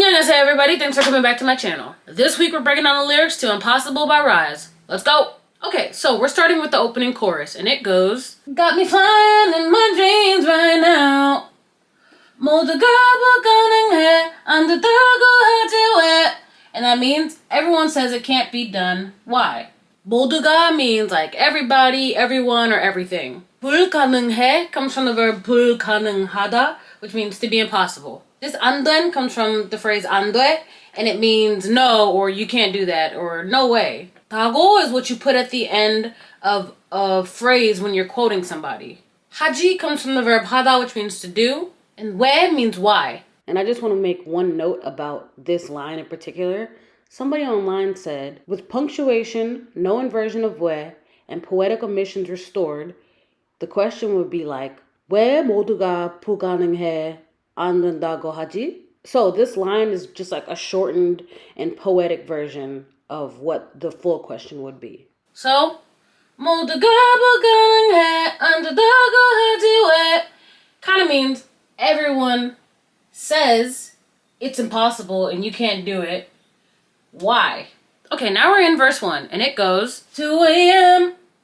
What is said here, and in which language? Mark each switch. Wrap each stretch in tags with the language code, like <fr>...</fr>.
<en>everybody, thanks for coming back to my channel. This week we're breaking down the lyrics to Impossible by RIIZE. Let's go! Okay, so we're starting with the opening chorus, and it goes, got me flying in my dreams right now.</en> <ko>모두가 불가능해 안 된다고 하지 왜?</ko> <en>And that means everyone says it can't be done. Why? 모두가 means like everybody, everyone, or everything. 불가능해 comes from the verb 불가능하다, which means to be impossible. This 안 된 comes from the phrase 안 돼, and it means no, or you can't do that, or no way. 다고 is what you put at the end of a phrase when you're quoting somebody. 하지 comes from the verb 하다, which means to do, and 왜 means why. And I just want to make one note about this line in particular. Somebody online said, with punctuation, no inversion of 왜, and poetic omissions restored, the question would be like,</en> <ko>왜 모두가 불가능해 안 된다고 하지?</ko> <en>So this line is just like a shortened and poetic version of what the full question would be.</en> <ko>So, 모두가 불가능해 안 된다고 하지 왜?</ko> <en>Kind of means everyone says it's impossible and you can't do it. Why? Okay, now we're in verse 1, and it goes, 2 a.m.</en>